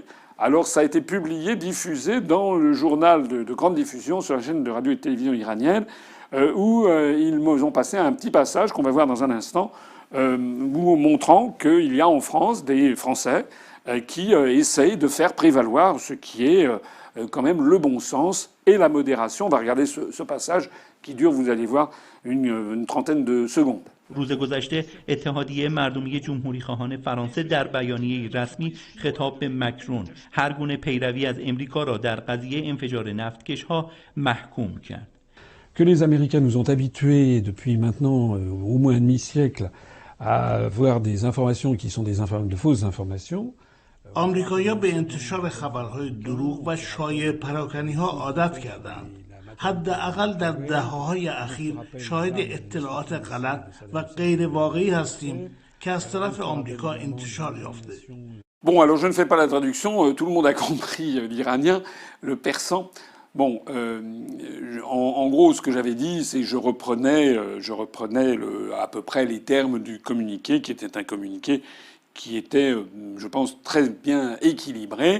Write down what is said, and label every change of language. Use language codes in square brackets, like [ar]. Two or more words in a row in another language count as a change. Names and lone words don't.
[fr] Alors ça a été publié, diffusé dans le journal de grande diffusion sur la chaîne de radio et de télévision iranienne, où ils m'ont passé un petit passage qu'on va voir dans un instant, montrant qu'il y a en France des Français qui essayent de faire prévaloir ce qui est quand même le bon sens et la modération. On va regarder ce passage qui dure, vous allez voir, une trentaine de secondes. [fa] روز گذشته اتحادیه مردمی جمهوری خواهان فرانسه در بیانیه رسمی خطاب به مکرون هر گونه پیروی از امریکا را در قضیه انفجار نفتکش‌ها محکوم کرد. [fr] Que les Américains nous ont habitués depuis maintenant au moins un demi-siècle à avoir des informations qui sont de fausses informations. [fa] آمریکایی‌ها به انتشار خبرهای دروغ و شایع پراکنی‌ها عادت کردند. حداقل در دهه‌های اخیر شاهد اطلاعات غلط و غیر واقعی هستیم که از طرف آمریکا انتشار یافته. [fr] Bon, alors je ne fais pas la traduction, tout le monde a compris l'iranien, le persan. Bon, en gros, ce que j'avais dit, c'est que je reprenais à peu près les termes du communiqué, qui était un communiqué qui était, je pense, très bien équilibré.